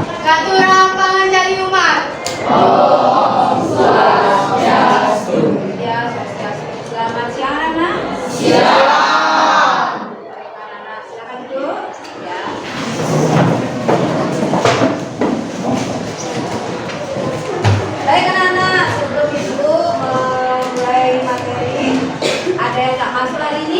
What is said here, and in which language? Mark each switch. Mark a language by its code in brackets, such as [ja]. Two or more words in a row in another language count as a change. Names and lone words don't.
[id] Catura Panganjali Umat. [ban] Om Swastiastu. [id] Ya, Swastiastu. Selamat siang anak. Siang. Baik anak, silakan duduk. Ya. Baik anak-anak, sebelum itu mulai materi, ada yang nggak masuk hari ini?